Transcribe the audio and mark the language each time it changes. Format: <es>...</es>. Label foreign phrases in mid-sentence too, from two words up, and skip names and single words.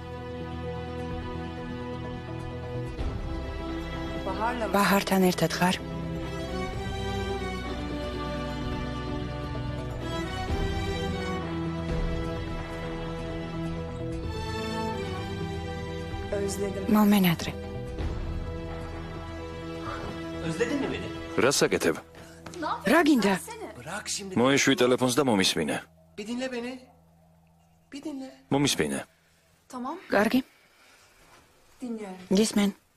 <ka>ბაჰართან ერთად ხარ? მომენატრე.</ka> <tr>Özledin mi beni?</tr> <ka>რა საკეთებ? რა გინდა?</ka> <tr>Bırak şimdi.</tr> <ka>მოეშვი ტელეფონს და მომისმინე.</ka> <tr>Bir dinle beni. Bir dinle.</tr> <ka>მომისმინე.</ka> <tr>Tamam,</tr> <ka>კარგი,</ka> <tr>dinliyorum.</tr> <ka>გისმენ.</ka>